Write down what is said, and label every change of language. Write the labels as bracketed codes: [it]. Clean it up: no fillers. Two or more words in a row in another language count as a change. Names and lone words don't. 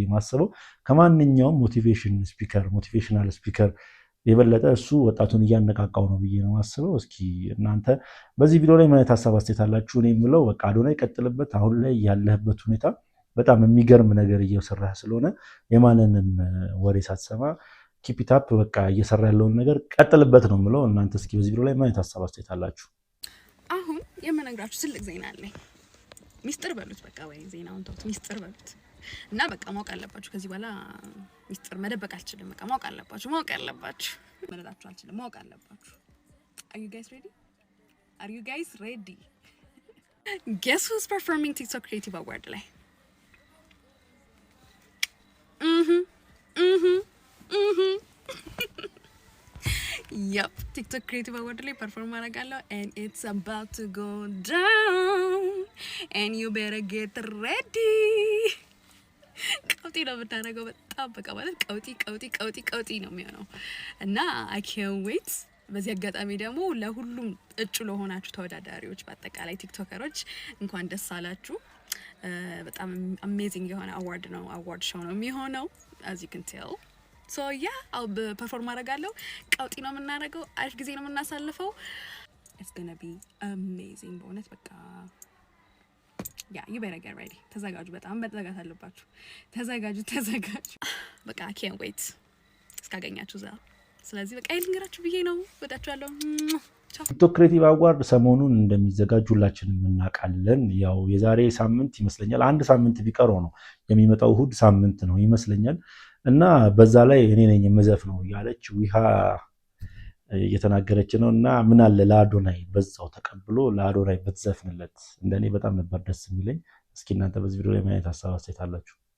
[am] ማስበው ከማንኛውም ሞቲቬሽናል ስፒከር የበለጠ እሱ ወጣቱን እያነቃቃው ነው ብዬ ነው ማስበው እስኪ እናንተ በዚህ ቪዲዮ ላይ ምን አይነት ሐሳብ አስተያየት አላችሁ እኔ የምለው በቃ አዶናይ ቀጥልበት አሁን ላይ ያለህበት ሁኔታ በጣም የሚገርም ነገር እየሰራህ ስለሆነ የማንንም ወሬ ሳትሰማ [en] keep it up [am] በቃ እየሰራ ያለውን ነገር ቀጥልበት ነው የምለው እናንተ እስኪ በዚህ ቪዲዮ ላይ ምን አይነት ሐሳብ አስተያየት አላችሁ አሁን የምነግራችሁ ትልቅ ዜና አለኝ ሚስጥር በሉት በቃ ወይ ዜናውን ተውት ሚስጥር በሉት እና በቃ ማወቅ አለባችሁ ከዚህ በኋላ ሚስጥር መደበቅ አልችልም በቃ ማወቅ አለባችሁ መረዳችሁ አልችልም ማወቅ አለባችሁ [en] Are you guys ready? Guess who's performing TikTok Creative Award ላይ Yup, TikTok Creative Award ላይ perform አደርጋለሁ and it's about to go down and you better get ready. [am] ቀውጢ ነው የምታደርገው በጣም በቃ ማለት ቀውጢ ነው የሚሆነው እና [en] I can't wait [am] በዚህ አጋጣሚ ደግሞ ለሁሉም እጩ ለሆናችሁ ተወዳዳሪዎች በአጠቃላይ ቲክቶከሮች እንኳን ደስ አላችሁ በጣም አሜዚንግ የሆነ አዋርድ ሾው ነው የሚሆነው [en] as you can tell so yeah I'll perform [am] አደርጋለሁ ቀውጢ ነው የምናደርገው አሪፍ ጊዜ ነው የምናሳልፈው [en] it's gonna be amazing [am] በእውነት በቃ [en] yeah you better get ready [am] ተዘጋጁ በጣም መዘጋት አለባችሁ ተዘጋጁ በቃ [en] I can't wait [am] እስካገኛችሁ ዛ ስለዚህ በቃ ልንገራችሁ ብዬ ነው ወዳችኋለሁ ቲክቶክ ክሬቲቭ አዋርድ ሰሞኑን እንደሚዘጋጁ ሁላችንም እናውቃለን ያው የዛሬ ሳምንት ይመስለኛል አንድ ሳምንት ቢቀረው ነው የሚመጣው እሁድ ሳምንት ነው ይመስለኛል እና በዛ ላይ እኔ ነኝ መዘፍ ነው ያለች ዊሃ እየተናገረች ነው እና ምን አለ ለአዶናይ በዛው ተቀብሎ ለአዶናይ በተዘፍንለት እንደኔ በጣም ነበር ደስ የሚለኝ እስኪ እናንተ በዚህ ቪዲዮ ላይ ምን አይነት ሐሳብ አስተያየት አላችሁ